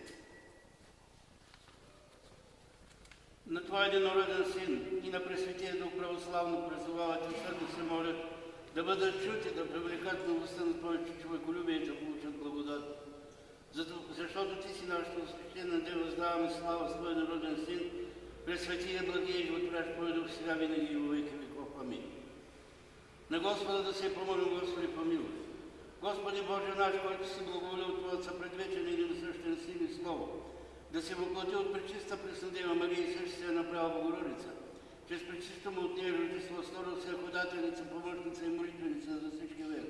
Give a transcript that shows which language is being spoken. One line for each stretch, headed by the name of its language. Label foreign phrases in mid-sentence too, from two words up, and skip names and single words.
Bulgarian: на Твоя единороден син и на Пресветия Дух православно призовават и усърдно се молят да бъдат чути, да привлекат новостта на Твоето човеколюбие и да получат благодат. Защото Ти си нашата свещена дева, даваме слава с Твоя народен син, Пресветия, благия и животворящ Твой Дух, сега винаги и
Church Slavic: во веки веков.
Bulgarian: Амин. На Господа да се помолим, Господи, помилуй. Господи Боже наш, който си благоволил Твоят съпредвечен и насъщен син и слово, да се въплати от пречиста Преснодева Мария и също се е направила Богородица, чрез пречисто му от нея рождество, сторил се ходателница, помощница и молитвеница за всички верни.